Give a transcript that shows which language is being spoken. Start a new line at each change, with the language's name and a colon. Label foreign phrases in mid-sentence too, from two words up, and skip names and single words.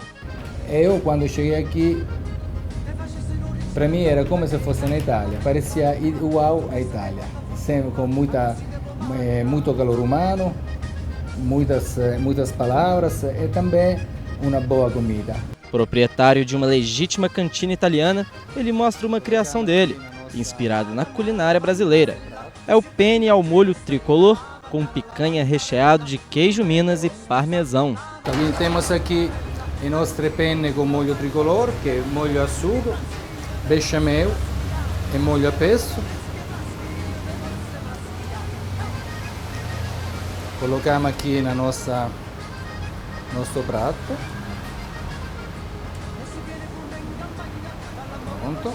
Portuguese: Eu, quando cheguei aqui, para mim era como se fosse na Itália, parecia igual à Itália, sempre com muito calor humano, muitas palavras e também uma boa comida. Proprietário de uma legítima cantina italiana, ele mostra uma criação dele, inspirado na culinária brasileira. É o penne ao molho tricolor, com picanha recheado de queijo Minas e parmesão. Também temos aqui
Italian: i nostri penne
Portuguese: com molho tricolor, que é molho açúcar, bechamel e molho a pesto. Colocamos aqui na nosso prato. Pronto.